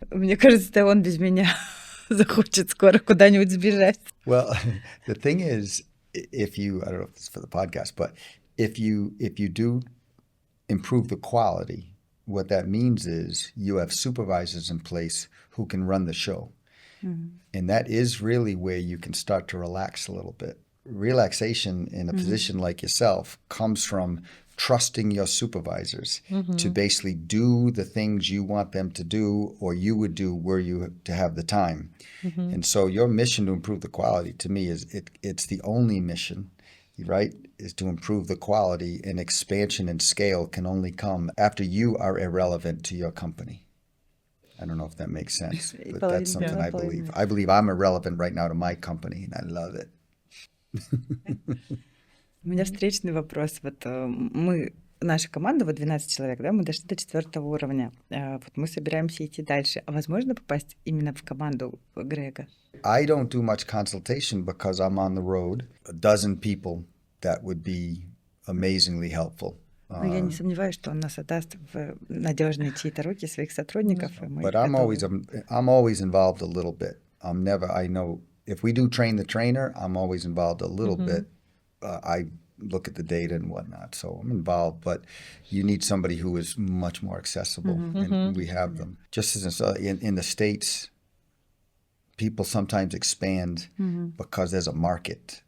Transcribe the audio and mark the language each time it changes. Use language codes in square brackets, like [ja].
[ru] Мне кажется, он без меня захочет скоро куда-нибудь сбежать. [en] Well, the thing is, if you, I don't know if this is for the podcast, but if you do improve the quality what that means is you have supervisors in place who can run the show. And that is really where you can start to relax a little bit. Relaxation in a position like yourself comes from trusting your supervisors to basically do the things you want them to do or you would do were you to have the time. And so your mission to improve the quality to me is it's the only mission, right, is to improve the quality, and expansion and scale can only come after you are irrelevant to your company. I don't know if that makes sense, but that's something I believe. I believe I'm irrelevant right now to my company, and I love it. [ru] У меня встречный вопрос. Вот наша команда, вот 12 человек, да, мы дошли до 4-го уровня. Вот мы собираемся идти дальше. А возможно попасть именно в команду Грега? [en] I don't do much consultation because I'm on the road. A dozen people that would be amazingly helpful. [ru] Но я не сомневаюсь, что он нас отдаст в надежные чьи-то руки своих сотрудников. [en] But I'm always involved a little bit. I know if we do train the trainer, I'm always involved a little bit. I look at the data and whatnot, so I'm involved. But you need somebody who is much more accessible, and we have them. Just as in the States, people sometimes expand because there's a market.